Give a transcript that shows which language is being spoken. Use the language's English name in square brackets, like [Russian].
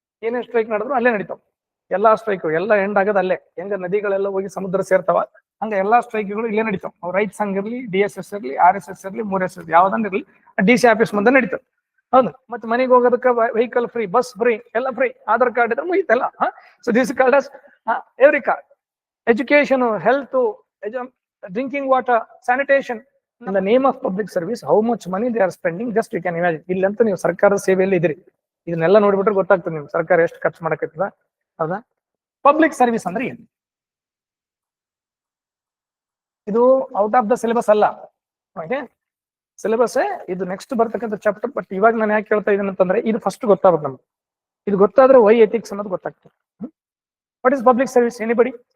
[Kannada] ಏನೇ ಸ್ಟ್ರೈಕ್ ನಡೆದ್ರು ಅಲ್ಲೇ ನಡೀತಾವ. ಎಲ್ಲಾ ಸ್ಟ್ರೈಕ್ ಎಲ್ಲ ಎಂಡ್ ಆಗೋದು ಅಲ್ಲೇ. ಹೆಂಗ ನದಿಗಳೆಲ್ಲ ಹೋಗಿ ಸಮುದ್ರ ಸೇರ್ತಾವ, ಹಂಗ ಎಲ್ಲಾ ಸ್ಟ್ರೈಕ್ಗಳು ಇಲ್ಲೇ ನಡೀತಾವ. ಅವ್ ರೈತ ಸಂಘ ಇರ್ಲಿ, DSS ಇರ್ಲಿ, RSS ಇರ್ಲಿ, 3S ಇರ್ಲಿ, ಯಾವ್ದನ್ನ ಇರ್ಲಿ, DC ಆಫೀಸ್ ಮುಂದೆ ನಡೀತಾವ. ಹೌದು. ಮತ್ತೆ ಮನೆಗೆ ಹೋಗೋದಕ್ಕೆ ವೆಹಿಕಲ್ ಫ್ರೀ, ಬಸ್ ಫ್ರೀ, ಎಲ್ಲ ಫ್ರೀ. ಆಧಾರ್ ಕಾರ್ಡ್ ಇದ್ರೆ ಮುಗಿತಲ್ಲ. [English] So this called as every card. Education, health, drinking water, sanitation. In the name of public service, how much money they are spending, just you can imagine. [Kannada] ಇಲ್ಲಂತೂ ನೀವು ಸರ್ಕಾರದ ಸೇವೆಯಲ್ಲಿ ಇದ್ರಿ, ಇದನ್ನೆಲ್ಲ ನೋಡ್ಬಿಟ್ರೆ ಗೊತ್ತಾಗ್ತದೆ ನಿಮ್ಗೆ ಸರ್ಕಾರ ಎಷ್ಟು ಖರ್ಚು ಮಾಡಕತ್ತದ. ಹೌದಾ? ಪಬ್ಲಿಕ್ ಸರ್ವಿಸ್ ಅಂದ್ರೆ ಏನು? ಇದು [English] out of the syllabus [Kannada] ಅಲ್ಲ. ಓಕೆ, ಸಿಲೆಬಸ್ ಇದು ನೆಕ್ಸ್ಟ್ ಬರ್ತಕ್ಕಂಥ ಚಾಪ್ಟರ್. ಬಟ್ ಇವಾಗ ನಾನು ಯಾಕೆ ಹೇಳ್ತಾ ಇದ್ದೀನಿ ಅಂತಂದ್ರೆ ಇದು ಫಸ್ಟ್ ಗೊತ್ತಾಗುತ್ತೆ ನಮ್ಗೆ. ಇದು ಗೊತ್ತಾದ್ರೆ ವೈ ಎಥಿಕ್ಸ್ ಅನ್ನೋದು ಗೊತ್ತಾಗ್ತದೆ. [English] What is public service? Anybody?